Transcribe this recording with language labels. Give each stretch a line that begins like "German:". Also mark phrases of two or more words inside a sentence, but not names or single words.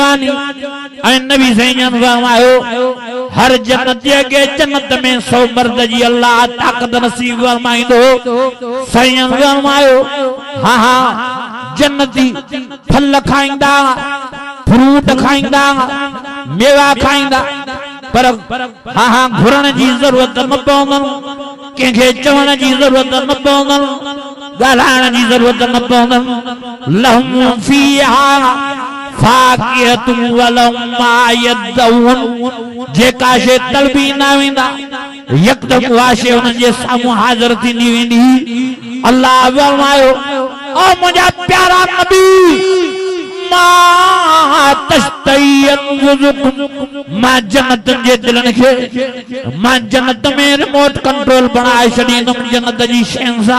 Sindhi: ऐं नबी सैयद फरमायो हर जन्नतीअ खे जन्नत में 100 मर्द जी अल्लाह ताक़त नसीब फरमाईंदो। साईं फरमायो हाँ हाँ जन्नती फल खाईंदा, फ्रूट खाईंदा, मेवा खाईंदा, पर हाँ हाँ घुरण जी जरूरत न पवंदनि, कंहिंखे चवण जी जरूरत न पवंदनि, ॻाल्हाइण जी जरूरत न पवंदनि।
Arabic: لهم فيها فاكهة ولهم ما يدعون,
Sindhi: जेका शइ तलबी न वेंदा यकदम उहा शइ हुननि जे साम्हूं हाज़िर थींदी वेंदी। अल्लाह फरमायो ओ मुंहिंजा प्यारा नबी मां जन्नत जे दिलनि खे मां जन्नत में
English: remote control
Sindhi: बनाए छॾींदुमि जन्नत जी शयुनि सां।